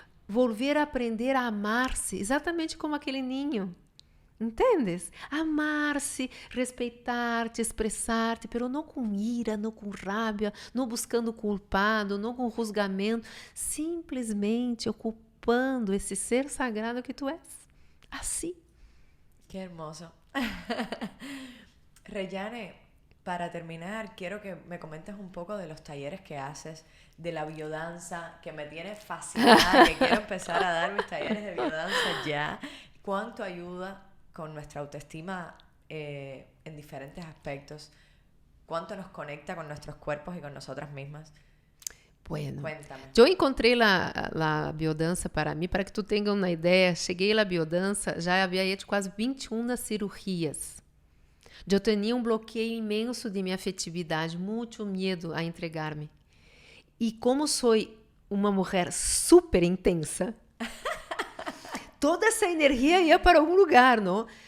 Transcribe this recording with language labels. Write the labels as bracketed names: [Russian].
[Portuguese] Volver a aprender a amar-se, exatamente como aquele ninho. Entendes? Amar-se, respeitar-te, expressar-te, pero não com ira, não com rabia, não buscando culpado, não com julgamento, simplesmente ocupando esse ser sagrado que tu és. Assim. [Spanish] Qué hermoso. Reyane, para terminar, quiero que me comentes un poco de los talleres que haces, de la biodanza, que me tiene fascinada, que quiero empezar a dar mis talleres de biodanza ya. ¿Cuánto ayuda con nuestra autoestima en diferentes aspectos? ¿Cuánto nos conecta con nuestros cuerpos y con nosotras mismas? Bueno, cuéntame. [Portuguese] Eu encontrei a biodança para mim, para que tu tenha uma ideia. Cheguei à biodança, já havia hecho quase 21 cirurgias. Eu tinha um bloqueio imenso de minha afetividade, muito medo a entregar-me. E como sou uma mulher super intensa, toda essa energia ia para algum lugar, não?